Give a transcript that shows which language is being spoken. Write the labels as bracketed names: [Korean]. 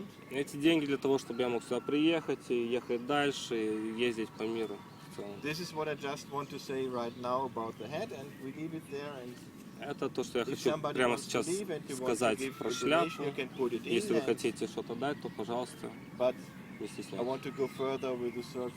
[Russian] Эти деньги для того, чтобы я мог сюда приехать и ехать дальше, и ездить по миру. [English] This is what I just want to say right now about the hat, and we leave it there. And [Russian] это то, что я хочу прямо сейчас сказать про шляпу. Если вы хотите что-то дать, то, пожалуйста, не стесняйтесь.